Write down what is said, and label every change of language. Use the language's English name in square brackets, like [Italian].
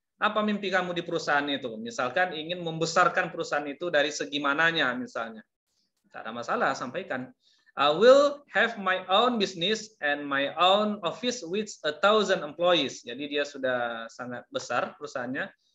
[Indonesian] Apa mimpi kamu di perusahaan itu? Misalkan ingin membesarkan perusahaan itu dari segi mananya misalnya. Tidak ada masalah, sampaikan. [English] I will have my own business and my own office with 1,000 employees. [Indonesian] Jadi dia sudah sangat besar perusahaannya.